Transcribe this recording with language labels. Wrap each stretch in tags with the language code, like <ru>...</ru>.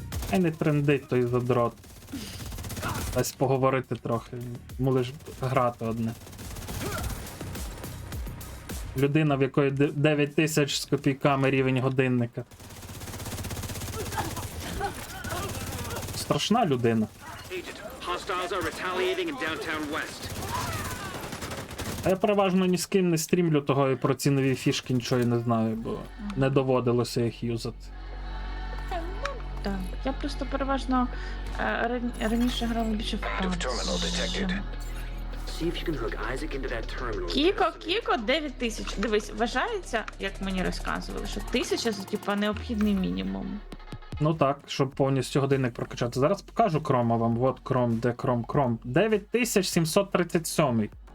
<uk>Хай не трендить той задрот. Дасть поговорити трохи. Йому лиш грати одне. Людина, в якої 9 тисяч з копійками рівень годинника. Страшна людина.</uk> <en>Agent, hostiles are retaliating in downtown West.</en> <uk>А я переважно ні з ким не стрімлю того і про ці нові фішки нічого і не знаю, бо не доводилося їх юзати. Так, я просто переважно раніше грала більше в</uk> <en>Active terminal detected. See if you can hook Isaac into that terminal.</en> <uk>Кіко 9 тисяч. Дивись, вважається, як мені розказували, що 1000 це типа необхідний мінімум. Ну так, щоб повністю годинник прокачати. Зараз покажу крома вам. Вот кром, де кром. 9737.</uk>